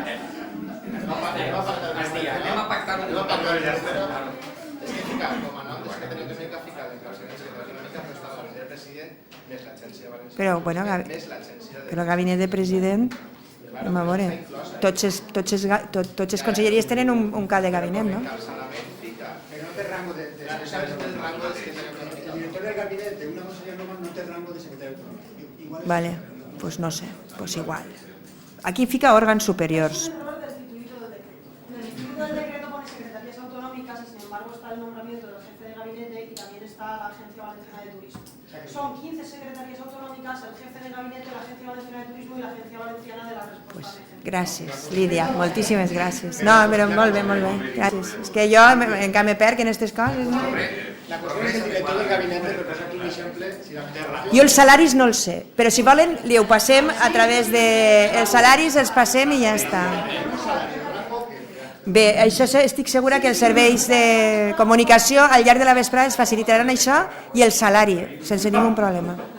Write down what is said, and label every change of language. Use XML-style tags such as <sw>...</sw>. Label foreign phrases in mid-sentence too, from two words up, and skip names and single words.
<ca>Però, bueno, el gabinet de president, anem a veure, tots les conselleries tenen un cap de gabinet, no?</ca> <es>Pero no té rango de secretario autonómico. El director del gabinete, una consellera normal, no té rango de secretario autonómico. Vale, pues no sé, pues igual.</es> <ca>Aquí fica òrgans superiors.</ca> <es>En el instituto del decreto pone secretarías autonómicas y sin embargo está el nombramiento del jefe de gabinete y también está la Agencia Valenciana de Turismo. Son 15 secretarías autonómicas, el jefe de gabinete, la Agencia Valenciana de Turismo y la Agencia Valenciana de la Respuesta.</es> <ca>Gràcies, Lídia, moltíssimes gràcies. No, però molt bé, gràcies. És que jo encara me perc en aquestes coses. La qüestió és el director del gabinete, però posa aquí un exemple. Jo els salaris no els sé, però si volen li ho passem a través de... Els salaris els passem i ja està. Bé, això estic segura que els serveis de comunicació al llarg de la vesprada ens facilitaran això i el salari, sense ningú problema.</ca>